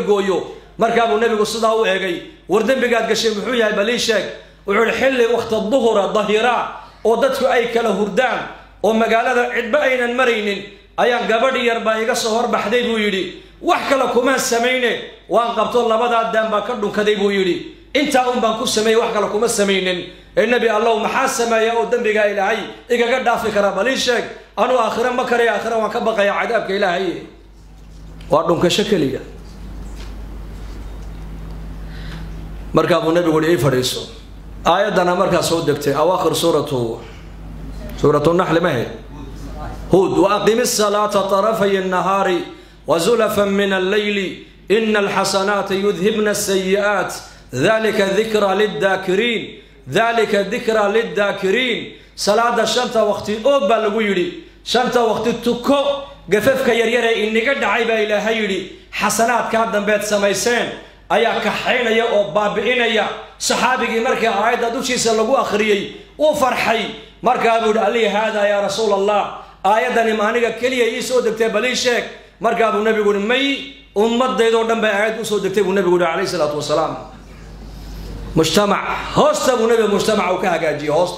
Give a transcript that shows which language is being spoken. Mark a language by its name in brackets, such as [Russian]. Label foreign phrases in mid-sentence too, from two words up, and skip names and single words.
[Somali] gooyo markaa buu nabigu sidaa u eegay war dembigaad gashay muxuu yahay balii sheeg wuxuu yidhi xilli waqti duhura dahira oo dadku ay kala hurdaan oo magaalada cidba aynan maraynin ayaan gabadhi yar baa iga soo horbaxday buu yidhi wax kale kuma sameeyne waan qabto labadaa daan baa ka dhunkaday buu yidhi intaa un baan ku sameeyay wax kale kuma sameeynin ee [Arabic] نبي الله [Somali] maxaa sameeyaa oo dambiga ilaahay igaga dhaafi kara balii sheeg anu aakhira ma kare aakhira waan ka baqaya cadaabka ilaahay waa dhunkasho kaliya markaa buu nabigu yidhi fariiso aayadana markaa soo degtay awaakhir suuratu nahl ma ahayd hud [Arabic] وأقم الصلاة طرفي النهار وزلفا من الليل إن الحسنات يذهبن السيئات ذلك ذكرى للذاكرين ذلك ذكرى للذاكرين [Somali] salaada shanta waqti oo baa lagu yidhi shanta waqti tuko gafafka yaryare inaga dhacay baa ilaahay yidhi xasanaadka dambeed samayseen ayaa ka xaynaya oo baabi'inaya saxaabigii markii aayadda dushiisa lagu akhriyay uu farxay markaa buu yidhi ali hada [Arabic] يا رسول الله [Somali] aayadani maaniga kaliya ii soo degtay balii sheeg markaa buu nabigu yidhi may ummadeedoo dhan bay aayad u soo degtay buu nabigu yidhi [Arabic] عليه الصلاة والسلام [Somali] mujtamac hoosta buu nabigu mujtamaca uu ka hagaajiyey